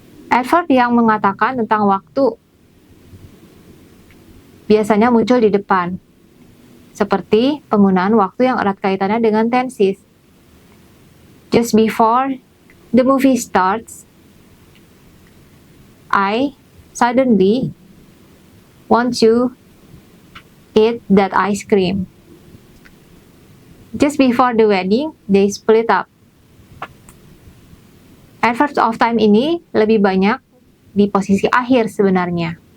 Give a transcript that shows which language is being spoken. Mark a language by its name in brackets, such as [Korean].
[Indonesian] Adverb yang mengatakan tentang waktu biasanya muncul di depan, seperti penggunaan waktu yang erat kaitannya dengan tenses. [English] Just before the movie starts, I suddenly want to eat that ice cream. Just before the wedding, they split up. [Indonesian] Adverbs of time ini lebih banyak di posisi akhir sebenarnya.